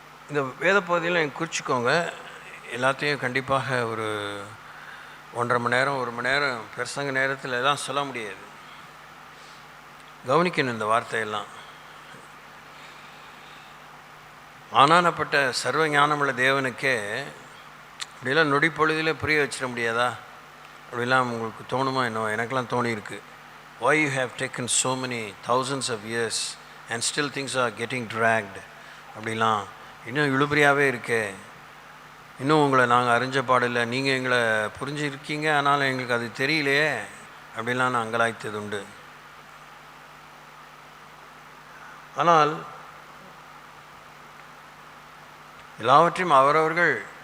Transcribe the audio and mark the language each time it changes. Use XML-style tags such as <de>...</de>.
<ta>இந்த வேத பகுதியில் நீங்கள் குறிச்சிக்கோங்க. எல்லாத்தையும் கண்டிப்பாக ஒரு 1.5 மணி நேரம் 1 மணி நேரம் பிரசங்க நேரத்தில் எல்லாம் சொல்ல முடியாது. கவனிக்கணும் இந்த வார்த்தையெல்லாம். ஆனானப்பட்ட சர்வ ஞானமுள்ள தேவனுக்கே அப்படிலாம் நொடி பொழுதில் புரிய வச்சிட முடியாதா? அப்படிலாம் உங்களுக்கு தோணுமா? என்ன எனக்கெல்லாம் தோணியிருக்கு.</ta> <en>Why you have taken so many thousands of years and still things are getting dragged?</en> <ta>அப்படிலாம் இன்னும் இழுபறியாகவே இருக்கே, இன்னும் உங்களை நாங்கள் அறிஞ்ச பாடில்லை, நீங்கள் எங்களை புரிஞ்சிருக்கீங்க ஆனாலும் எங்களுக்கு அது தெரியலையே அப்படிலாம் நான் அங்கலாய்த்தது உண்டு. ஆனால் எல்லாவற்றையும் அவரவர்கள்</ta>